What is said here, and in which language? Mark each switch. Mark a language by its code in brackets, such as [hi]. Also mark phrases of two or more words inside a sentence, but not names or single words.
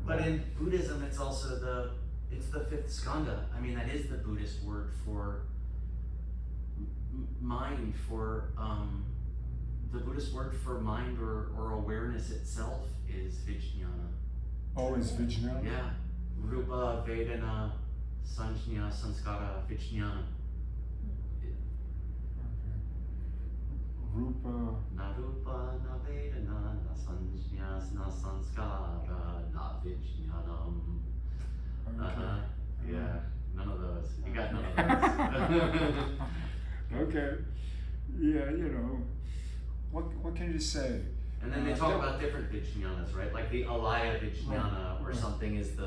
[en] But right? in Buddhism, it's also the fifth skandha. I mean, that is the Buddhist word for mind. For the Buddhist word for mind or awareness itself is vijnana. Oh, is vijnana? Yeah, [sa] rupa, vedana, sanjña, sanskara, vijnana. [en] Okay. Rupa. [sa] Na rupa, na vedana, na sanjña, na sanskara, na vijnanam. [en] Okay. Yeah, none of those. You got none of those. Okay. Yeah, what can you say? And then they talk about different vijnanas, right? Like the [sa] alaya vijnana [en] or Right. something is the